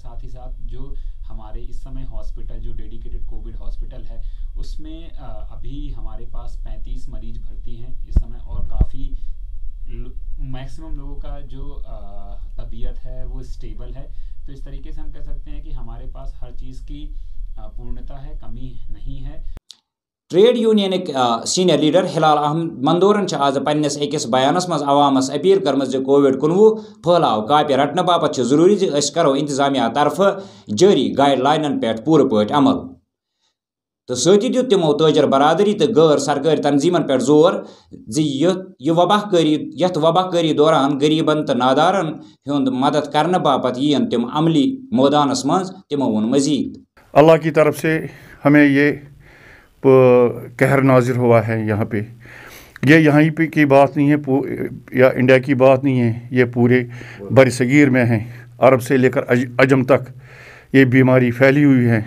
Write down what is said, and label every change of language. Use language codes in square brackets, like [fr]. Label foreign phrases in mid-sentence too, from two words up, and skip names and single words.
[ur] ساتھ ہی ساتھ جو ہمارے اس سمے ہاسپٹل جو [en] dedicated Covid hospital [ur] ہے اس میں ابھی ہمارے پاس 35 مریض بھرتی ہیں اس سمے, اور کافی میکسیمم لوگوں کا جو طبیعت ہے وہ اسٹیبل ہے. تو اس طریقے سے ہم کہہ سکتے ہیں کہ ہمارے پاس ہر چیز کی پورنتا ہے, کمی نہیں ہے. [en] trade union senior leader [ks] ہلال احمد مندورن آز پنس اکس بیانس مز عوامس اپیل کرمز کووڈ-19 پھیلاؤ کاپہ رٹنہ باپت ضروری کرو انتظامیہ طرف جاری گائیڈ لائنن پہ پورٕ پٲٹھۍ عمل. تو سۭتی دیُت تمو تاجر برادری تو غیر سرکاری تنظیمن پہ زور یتھ وبا کاری دوران غریبن تو نادارن ہند مدد کرنے باپت یین تم عملی میدانس مز. تمو وون مزید [ur] اللہ کی طرف سے ہمیں یہ قہر نازل ہوا ہے یہاں پہ. یہ یہاں پہ کی بات نہیں ہے یا انڈیا کی بات نہیں ہے, یہ پورے بر صغیر میں ہے. عرب سے لے کر عجم تک یہ بیماری پھیلی ہوئی ہے.